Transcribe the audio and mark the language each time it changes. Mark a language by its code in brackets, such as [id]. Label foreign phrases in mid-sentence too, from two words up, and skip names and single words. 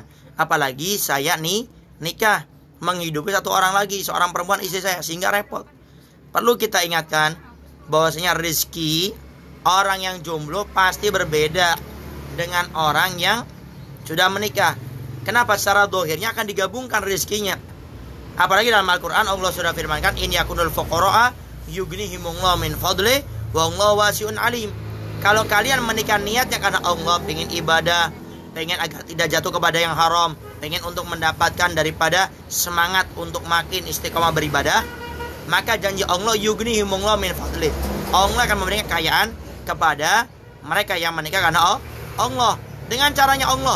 [id] Apalagi saya nikah, menghidupi satu orang lagi, seorang perempuan istri saya, sehingga repot. Perlu kita ingatkan bahwasanya rezeki orang yang jomblo pasti berbeda dengan orang yang sudah menikah. Kenapa? Secara dohirnya akan digabungkan rezekinya. Apalagi dalam Al-Quran Allah sudah firmankan, [ar] إن يكونوا فقراء يغنهم الله من فضله والله واسع عليم. [id] Kalau kalian menikah niatnya karena Allah, pengen ibadah, pengen agar tidak jatuh kepada yang haram, pengen untuk mendapatkan daripada semangat untuk makin istiqomah beribadah, maka janji Allah [ar] يغنهم الله من فضله, [id] Allah akan memberikan kekayaan kepada mereka yang menikah karena Allah, dengan caranya Allah.